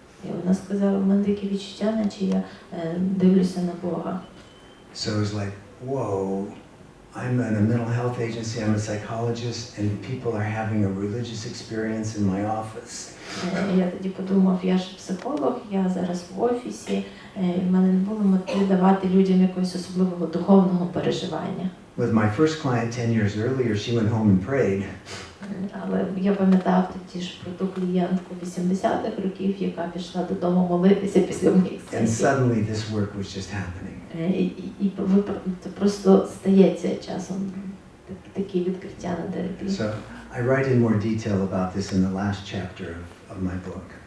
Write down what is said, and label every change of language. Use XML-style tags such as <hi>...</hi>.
<uk>І вона сказала, в мене таке відчуття, наче я дивлюся на Бога.</uk> <en>So it was like, whoa, I'm in a mental health agency, I'm a psychologist, and people are having a religious experience in my office.</en> <uk>Я тоді подумав, я ж психолог, я зараз в офісі, і в мене не було мети давати людям якогось особливого духовного переживання.</uk> <en>With my first client 10 years earlier, she went home and prayed.</en> <uk>Але я пам'ятав тоді ж про ту клієнтку 80-х років, яка пішла додому молитися після моїх сесій.</uk> <en>And suddenly this work was just happening.</en> <uk>І це просто стається часом, такі відкриття на терапії.</uk> <en>So I write in more detail about this in the last chapter of my book.</en>